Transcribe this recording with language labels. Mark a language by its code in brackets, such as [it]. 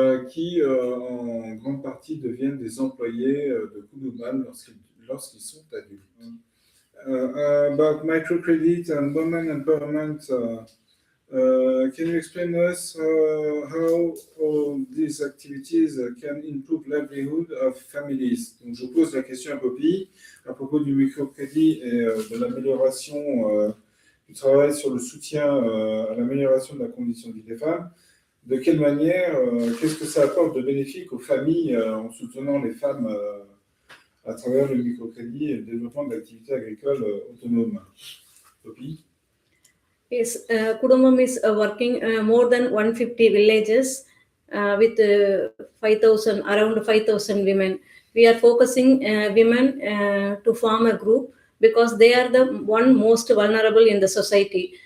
[fr] Qui en grande partie deviennent des employés de Kudumbam lorsqu'ils sont adultes. [en] About microcredit and women empowerment, can you explain to us how all these activities can improve livelihood of families? [fr] Donc, je pose la question à Poppy à propos du microcrédit et de l'amélioration du travail sur le soutien à l'amélioration de la condition de vie des femmes. De quelle manière, qu'est-ce que ça apporte de bénéfique aux familles en soutenant les femmes à travers le microcrédit et le développement d'activités agricoles autonomes? Poppy? [en] Yes, Kudumbam is working more than 150 villages with around 5,000 women. We are focusing women to form a group because they are the one most vulnerable in the society.